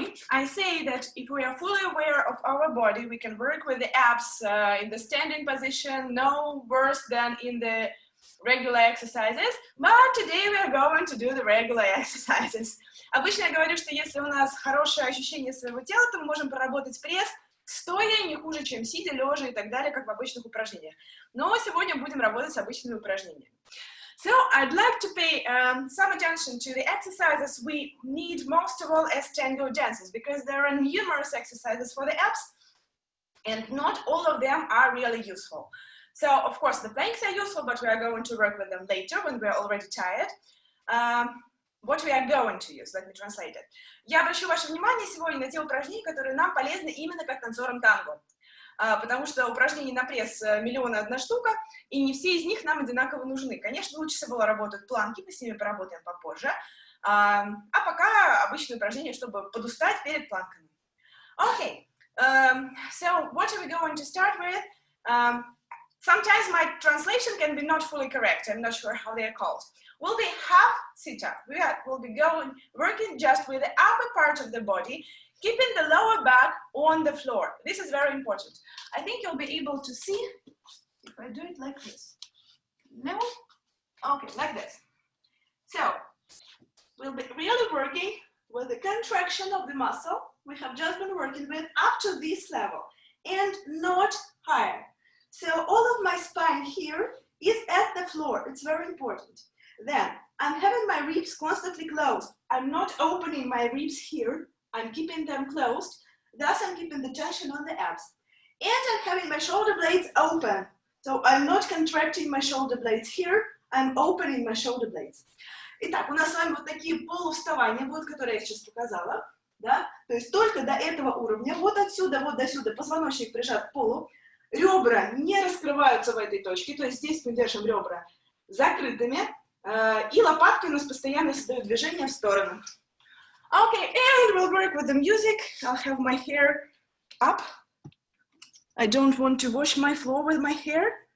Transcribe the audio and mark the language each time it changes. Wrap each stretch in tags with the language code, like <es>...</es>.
<en>I say that if we are fully aware of our body, we can work with the abs in the standing position, no worse than in the regular exercises. But today we are going to do the regular exercises.</en> <ru>Обычно я говорю, что если у нас хорошее ощущение своего тела, то мы можем проработать пресс стоя не хуже, чем сидя, лежа и так далее, как в обычных упражнениях. Но сегодня будем работать с обычными упражнениями.</ru> <en>So I'd like to pay some attention to the exercises we need most of all as tango dancers, because there are numerous exercises for the abs and not all of them are really useful. So of course the planks are useful, but we are going to work with them later when we are already tired. What we are going to use, let me translate it.</en> <ru>Я обращу ваше внимание сегодня на те упражнения, которые нам полезны именно как танцорам танго. Потому что упражнений на пресс миллион и одна штука, и не все из них нам одинаково нужны. Конечно, лучше всего работают планки, мы с ними поработаем попозже, а пока обычные упражнения, чтобы подустать перед планками.</ru> <en>Okay, so what are we going to start with? Sometimes my translation can be not fully correct, I'm not sure how they are called. Will be half sit-up, we'll be working just with the upper part of the body, keeping the lower back on the floor. This is very important. I think you'll be able to see if I do it like this. No? Okay, like this. So, we'll be really working with the contraction of the muscle we have just been working with up to this level and not higher. So, all of my spine here is at the floor. It's very important. Then, I'm having my ribs constantly closed. I'm not opening my ribs here. I'm keeping them closed, thus I'm keeping the tension on the abs. And I'm having my shoulder blades open. So I'm not contracting my shoulder blades here, I'm opening my shoulder blades.</en> <ru>Итак, у нас с вами вот такие полувставания будут, которые я сейчас показала. Да? То есть только до этого уровня, вот отсюда, вот до сюда, позвоночник прижат к полу. Ребра не раскрываются в этой точке, то есть здесь мы держим ребра закрытыми. И лопатки у нас постоянно создают движение в сторону.</ru> <en>Okay, and we'll work with the music. I'll have my hair up. I don't want to wash my floor with my hair.</en>